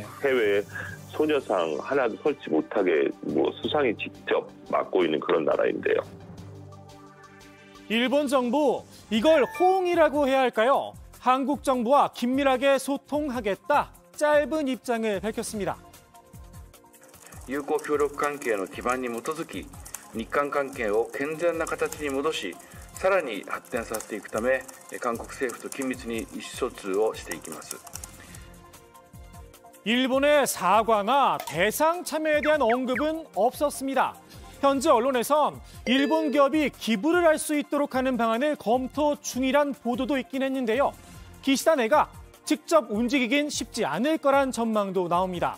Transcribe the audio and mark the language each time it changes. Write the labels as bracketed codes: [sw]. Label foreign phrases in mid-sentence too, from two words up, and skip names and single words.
[ko] 해외에 소녀상 하나도 설치 못하게 수상이 직접 맡고 있는 그런 나라인데요. 일본 정부 이걸 호응이라고 해야 할까요? 한국 정부와 긴밀하게 소통하겠다 짧은 입장을 밝혔습니다. [ja] 友好協力関係の基盤に基づき日韓関係を健全な形に戻し、さらに発展させていくため、韓国政府と緊密に意思疎通をしていきます。 [ko] 일본의 사과나 배상 참여에 대한 언급은 없었습니다. 현재 언론에선 일본 기업이 기부를 할 수 있도록 하는 방안을 검토 중이란 보도도 있긴 했는데요. 기시다 내각 직접 움직이긴 쉽지 않을 거란 전망도 나옵니다.